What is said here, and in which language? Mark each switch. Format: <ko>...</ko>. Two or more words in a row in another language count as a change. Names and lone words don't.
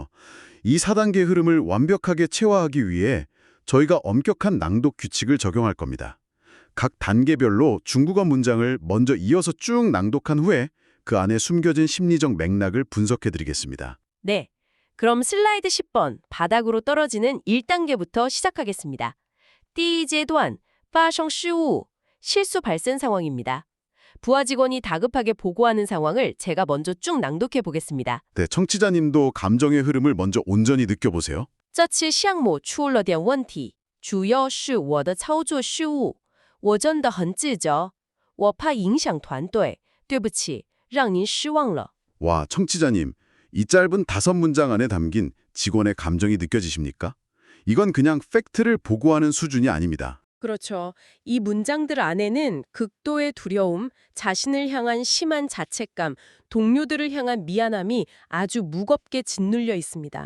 <ko>이 4단계 흐름을 완벽하게 체화하기 위해 저희가 엄격한 낭독 규칙을 적용할 겁니다. 각 단계별로 중국어 문장을 먼저 이어서 쭉 낭독한 후에 그 안에 숨겨진 심리적 맥락을 분석해드리겠습니다. 네, 그럼 슬라이드 10번 바닥으로 떨어지는 1단계부터 시작하겠습니다.</ko> <zh>第一阶段发生失误</zh> <ko>실수 발생 상황입니다. 부하 직원이 다급하게 보고하는 상황을 제가 먼저 쭉 낭독해 보겠습니다. 네, 청취자님도 감정의 흐름을 먼저 온전히 느껴보세요.</ko> <zh>这次项目出了点问题，主要是我的操作失误，我真的很自责，我怕影响团队，对不起，让您失望了。</zh> <ko>와, 청취자님, 이 짧은 5문장 안에 담긴 직원의 감정이 느껴지십니까? 이건 그냥 팩트를 보고하는 수준이 아닙니다. 그렇죠. 이 문장들 안에는 극도의 두려움, 자신을 향한 심한 자책감, 동료들을 향한 미안함이 아주 무겁게 짓눌려 있습니다.</ko>